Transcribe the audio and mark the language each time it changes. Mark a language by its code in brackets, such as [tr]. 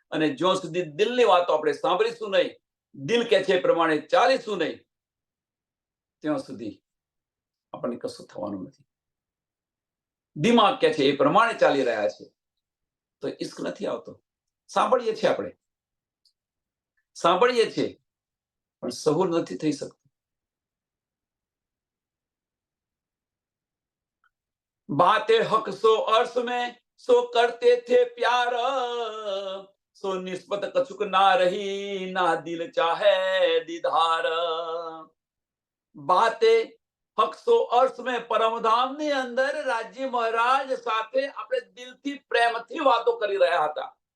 [gu] અને જ્યાં સુધી દિલની વાતો આપણે સાંભળીશું નહીં, દિલ કે છે એ પ્રમાણે ચાલીશું નહીં, ત્યાં સુધી આપણને કશું થવાનું નથી. દિમાગ કે છે એ પ્રમાણે ચાલી રહ્યા છે તો ઈશ્ક નથી આવતો. સાંભળીએ છીએ આપણે, સાંભળીએ છીએ પણ સહુર નથી થઈ શકતું. [hi] बातें हक सो अर्श में सो करते थे प्यार, सो निस्बत कछुक ना रही ना दिल चाहे दीदार. बातें हक सो अर्श में [gu] પરમધામ ની અંદર રાજ્ય મહારાજ સાથે આપણે દિલથી પ્રેમથી વાતો કરી રહ્યા હતા.